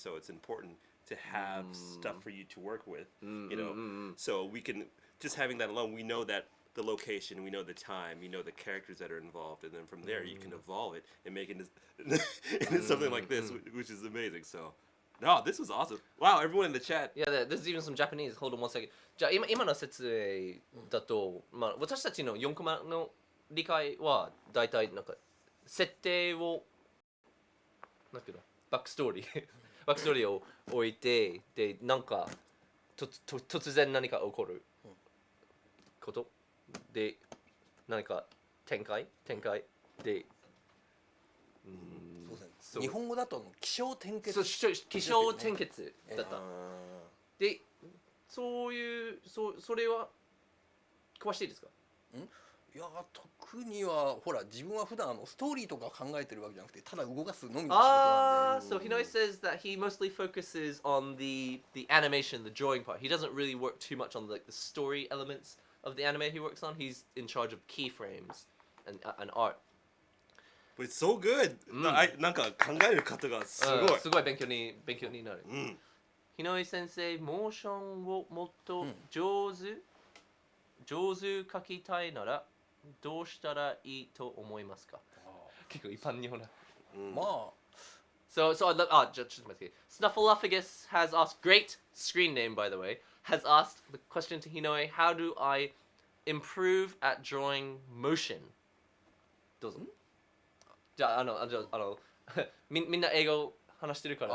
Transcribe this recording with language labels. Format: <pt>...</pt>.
<en>So it's important to have stuff for you to work with, you know. So we can just having that alone, we know that the location, we know the time, we know the characters that are involved, and then from there you can evolve it and make it into something like this, which is amazing. So, no, this was awesome. Wow, everyone in the chat. Yeah, there's even some Japanese. Hold on one second.</en> <ja>じゃあ今の説明だと、まあ私たちの4コマの理解はだいたいなんか設定をなんていうのバックストーリーを置いてでなんか突然何か起こることで何か展開でそうですね。日本語だと起承転結。そう起承転結だった。でそういうそれは詳しいですか？いや特にはほら自分は普段ストーリーとか考えてるわけじゃなくてただ動かすのみの仕事なんで。</ja> <en>So Hinoi says that he mostly focuses on the animation, the drawing part. He doesn't really work too much on like the story elements of the anime he works on. He's in charge of keyframes and art. But it's so good.</en> <ja>なんか考える方がすごい。すごい勉強になる。 Hinoi先生、モーションをもっと上手描きたいならどうしたらいいと思いますか？結構一般日本な。まあ。</ja> <en>So I love. Just Snuffleupagus has asked. Great screen name, by the way. Has asked the question to Hinoi. How do I improve at drawing motion?</en> <ja>どうぞ。じゃあみんな英語話してるから。</ja>